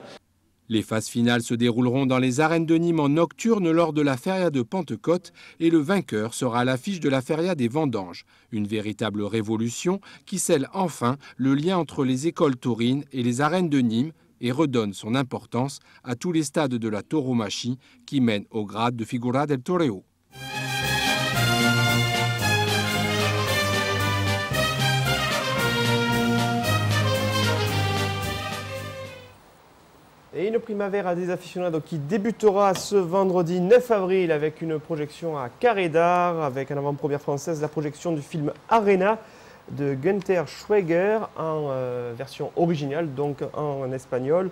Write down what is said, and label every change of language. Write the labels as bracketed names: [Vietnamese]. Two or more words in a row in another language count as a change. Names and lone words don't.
[French] Les phases finales se dérouleront dans les arènes de Nîmes en nocturne lors de la feria de Pentecôte et le vainqueur sera à l'affiche de la feria des Vendanges. Une véritable révolution qui scelle enfin le lien entre les écoles taurines et les arènes de Nîmes et redonne son importance à tous les stades de la tauromachie qui mènent au grade de [Spanish] figura del toreo. [French] Et une Primavera des aficionados qui débutera ce vendredi 9 avril avec une projection à Carré d'Art, avec en avant-première française la projection du film Arena de Günther Schweger en version originale, donc en espagnol.